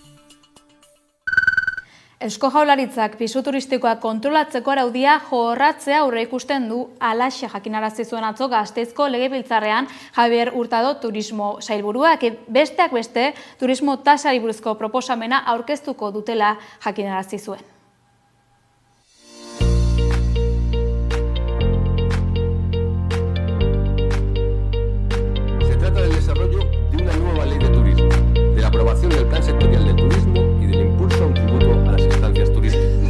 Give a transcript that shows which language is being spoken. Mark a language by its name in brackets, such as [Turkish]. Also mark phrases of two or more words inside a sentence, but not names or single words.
[Basque] Eusko Jaurlaritzak pisu turistikoak kontrolatzeko araudia jorratzea aurreikusten du, halaxe jakinarazi zuen atzo Gasteizko Legebiltzarrean Javier Hurtado turismo sailburuak, besteak beste turismo tasari buruzko proposamena aurkeztuko dutela jakinarazi zuen. [Spanish] Se trata del desarrollo de una nueva ley de turismo, de la aprobación del Plan Sectorial del Turismo y del impulso a un tributo a las estancias turísticas.